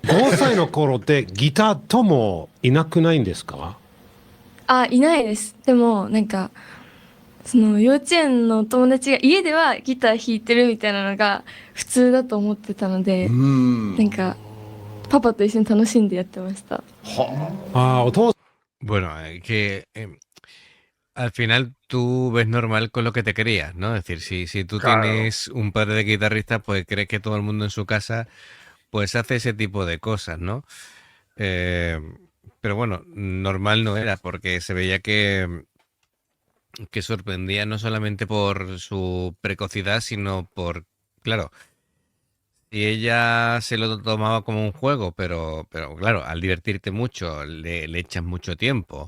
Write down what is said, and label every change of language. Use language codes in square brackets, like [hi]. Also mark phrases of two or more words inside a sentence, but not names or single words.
[ja] 5 歳の頃ってギターともいなくないんですか？いないです。でも、なんか、その幼稚園の友達が家ではギター弾いてるみたいなのが普通だと思ってたので、なんか、パパと一緒に楽しんでやってました。お父 [es] Bueno, al final tú ves normal con lo que te crías, ¿no? Es decir, si tú Claro. tienes un padre de guitarrista, pues crees que todo el mundo en su casa pues hace ese tipo de cosas, ¿no? Pero bueno, normal no era, porque se veía que sorprendía no solamente por su precocidad, sino por, claro, si ella se lo tomaba como un juego, pero claro, al divertirte mucho, le echas mucho tiempo.